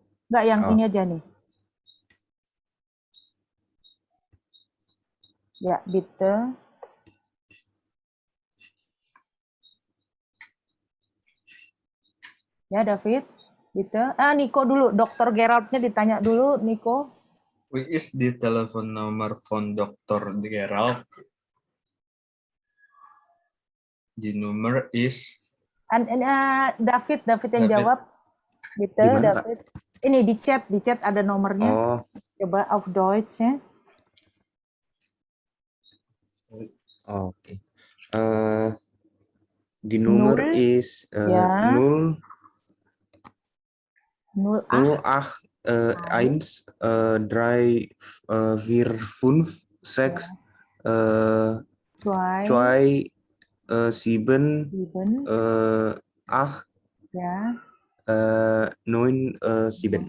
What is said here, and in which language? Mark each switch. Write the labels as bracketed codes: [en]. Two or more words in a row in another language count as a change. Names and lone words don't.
[id] Enggak, yang ini aja nih. Ya, bitte. Ya, David. Gitu. Nico dulu. Dr. Geraldnya ditanya dulu, Nico. [de] Wie ist die Telefonnummer von Dr. Gerald? Die Nummer is... [id] David yang jawab. Gitu, David. Ini di chat ada nomornya. Oh. Coba [de] auf Deutsch [id] ya. Oke. [de] Die Nummer is 0 1 3 4 5 6 2 7 8 9 7.